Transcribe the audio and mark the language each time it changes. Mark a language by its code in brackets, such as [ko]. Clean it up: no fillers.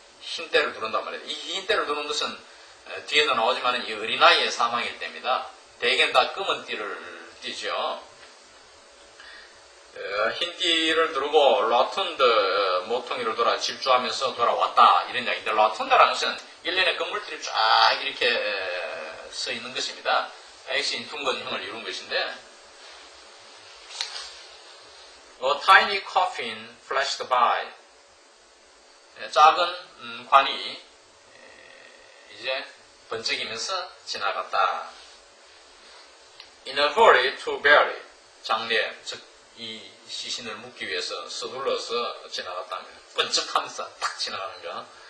[ko] 흰 때를 두른단 말이에요. 이 흰 때를 두른 것은 뒤에도 나오지만 이 어린아이의 사망일 때입니다. 대개는 다 검은 띠를 띠죠. 흰 띠를 두르고 라툰드 모퉁이를 돌아 질주하면서 돌아왔다 이런 이야기인데, 라툰드라는 것은 일련의 건물들이 쫙 이렇게 서 있는 것입니다. X인 둥근형을 이룬 것인데, [en] A tiny coffin flashed by. [ko] 작은 관이 이제 번쩍이면서 지나갔다. [en] In a hurry to bury. [ko] 장례, 즉 이 시신을 묻기 위해서 서둘러서 지나갔다 합니다. 번쩍하면서 딱 지나가는 거.